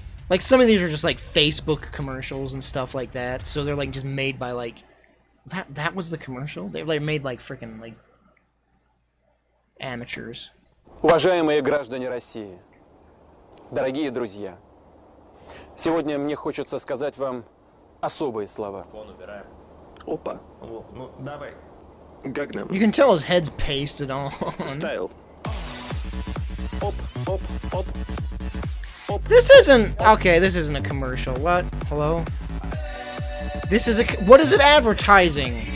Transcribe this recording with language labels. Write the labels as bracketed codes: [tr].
[en] Like, some of these are just, like, Facebook commercials and stuff like that. So they're, like, just made by, like... That was the commercial? They're, like, made, like, freaking, like... amateurs. [ru] Уважаемые граждане России, дорогие друзья, сегодня мне хочется сказать вам особые слова. Опа. Ну, давай. Gangnam [en] You can tell his head's pasted on. Style. Оп, оп, оп. This isn't... Okay, this isn't a commercial. What? Hello? This is a... What is it advertising?